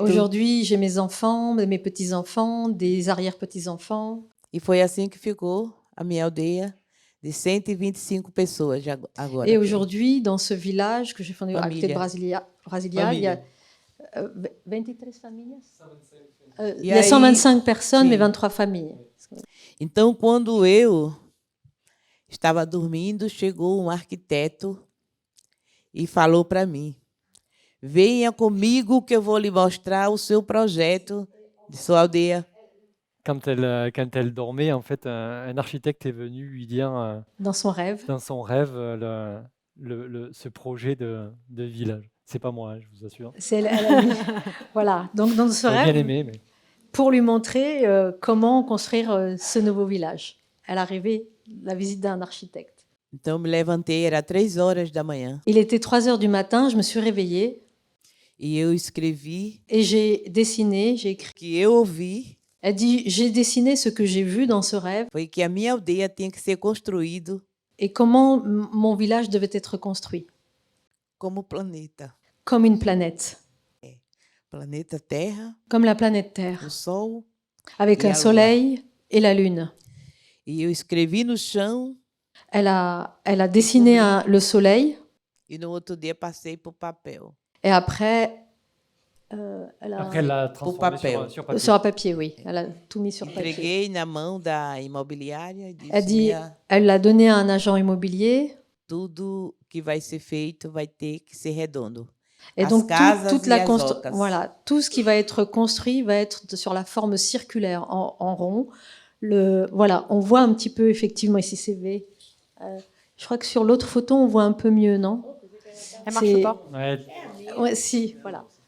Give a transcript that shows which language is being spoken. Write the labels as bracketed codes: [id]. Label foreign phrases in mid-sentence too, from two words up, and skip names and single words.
[fr] Aujourd'hui, j'ai mes enfants, mes petits-enfants, des arrière-petits-enfants. [pt] E foi assim que ficou a minha aldeia, de 125 pessoas agora. [fr] Et aujourd'hui, dans ce village que j'ai fondé à côté de Brasilia, il y a 23 familles. Il y a 125 personnes, [pt] sim. [fr] mais 23 familles. [pt] Então, quando eu estava dormindo, chegou um arquiteto e falou para mim, venha comigo que eu vou lhe mostrar o seu projeto de sua aldeia. [fr] Quand elle dormait, en fait, un architecte est venu lui dire dans son rêve, ce projet de village. C'est pas moi, je vous assure. voilà. Donc dans ce rêve, bien aimé, mais... pour lui montrer comment construire ce nouveau village. Elle a rêvé la visite d'un architecte. [pt] Então me levantei, era 3 horas da manhã. [fr] Il était 3 heures du matin, je me suis réveillée. [pt] E eu escrevi. [fr] Et j'ai dessiné, j'ai écrit. [pt] Que eu ouvi. [fr] Elle dit, j'ai dessiné ce que j'ai vu dans ce rêve. [pt] Foi que a minha aldeia tinha que ser construído. [fr] Et comment mon village devait être construit. [pt] Como planeta. [fr] Comme une planète. [pt] Planeta Terra. [fr] Comme la planète Terre. [pt] O Sol. [fr] Avec un soleil et la lune. [pt] E eu escrevi no chão. [fr] Elle a dessiné le soleil. [pt] E no outro dia passei pour papel. [fr] Et après, Après, elle l'a transformé sur papier. Sur papier, oui. Elle a tout mis sur papier. [pt] Entreguei na mão da imobiliária. [fr] Elle dit, elle l'a donné à un agent immobilier. [pt] Tudo que vai ser feito vai ter que ser redondo. [fr] Et [pt] As [fr] donc, [pt] casas [fr] toute [pt] e [fr] la [pt] as ocas. [fr] voilà, tout ce qui va être construit va être sur la forme circulaire, en rond. Voilà, on voit un petit peu, effectivement, ici c'est V. Je crois que sur l'autre photo, on voit un peu mieux, non? Elle marche C'est- pas. Ouais, Ouais, si, voilà.